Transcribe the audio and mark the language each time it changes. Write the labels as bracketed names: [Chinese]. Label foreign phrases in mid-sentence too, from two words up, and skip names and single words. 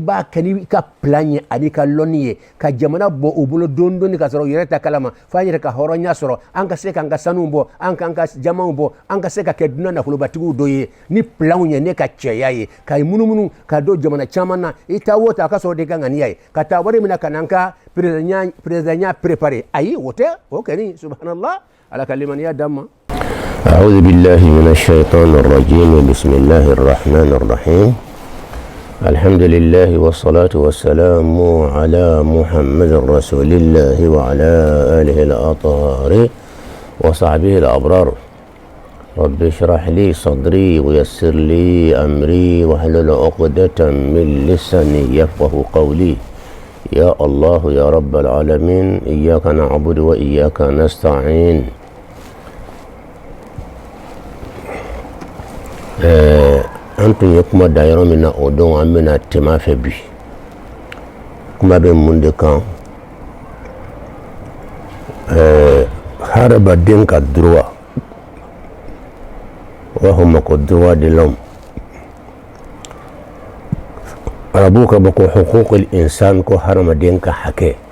[Bambara] b'a kɛ n'i ka plan ye ani ka lɔnni ye ka jamana bɔ u bolo dɔɔni dɔɔni ka sɔrɔ u yɛrɛ ta kalama f'an yɛrɛ ka hɔrɔnya sɔrɔ an ka se k'an ka sanuw bɔ an k'an ka jamaw bɔ an ka se ka kɛ dunan nafolobatigiw dɔ ye ni planw ye ne ka cɛya ye ka munumunu ka don jamana caman na i taa o taa a ka sɔrɔ de ka ŋaniya ye ka taa wari min na ka na n ka [French] président préparé [Bambara] ayi o tɛ o kɛni subhanallah ala ka limaniya d'an ma. [Arabic] أعوذ بالله من الشيطان الرجيم بسم الله الرحمن الرحيم الحمد لله والصلاة والسلام على محمد رسول الله وعلى آله الأطهار وصحبه الأبرار رب اشرح لي صدري ويسر لي أمري واحلل عقدة من لساني يفقه قولي يا الله يا رب العالمين إياك نعبد وإياك نستعين. [Bambara] an tun ye kuma da yɔrɔ min na o don an bɛna tema fɛ bi kuma bɛ mun de kan hadamaden ka droit u b'a fɔ ma ko [French] droit de l'homme [Bambara] arabuw ka bɔ ko [Arabic] حقوق الإنسان [Bambara] ko hadamaden ka hakɛ